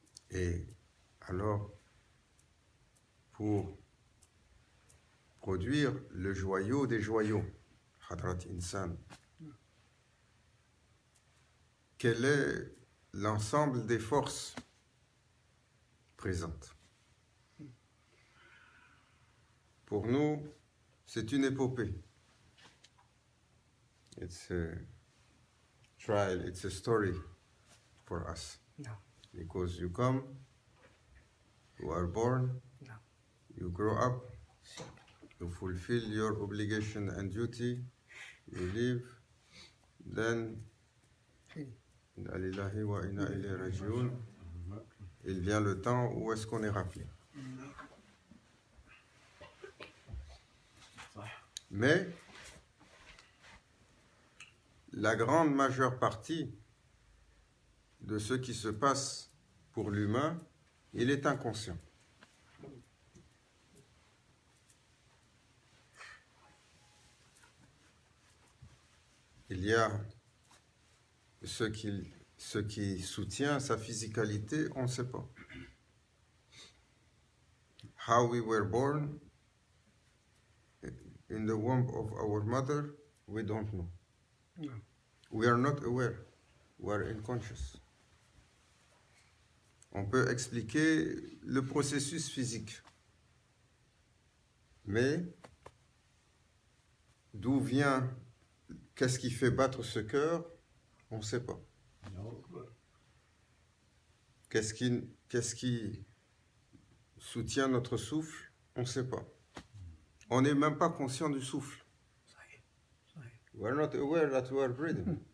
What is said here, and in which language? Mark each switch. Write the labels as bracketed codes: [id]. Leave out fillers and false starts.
[fr] Et alors, pour produire le joyau des joyaux, Hadrat Insan, quel est l'ensemble des forces présentes? Pour nous, c'est une épopée. [en] It's a trial, it's a story for us. No. Because you come, you are born, No. you grow up, you fulfill your obligation and duty, you live, then [ar] Inna lillahi wa inna ilayhi raji'un. [fr] Il vient le temps où est-ce qu'on est rappelé. Mais la grande majeure partie de ce qui se passe pour l'humain, il est inconscient. Il y a ce qui soutient sa physicalité, on ne sait pas. [en] How we were born in the womb of our mother, we don't know. No. We are not aware. We are unconscious. [fr] On peut expliquer le processus physique. Mais d'où vient, qu'est-ce qui fait battre ce cœur, on ne sait pas. Qu'est-ce qui soutient notre souffle, on ne sait pas. On n'est même pas conscient du souffle. [en] We are not aware that we are breathing.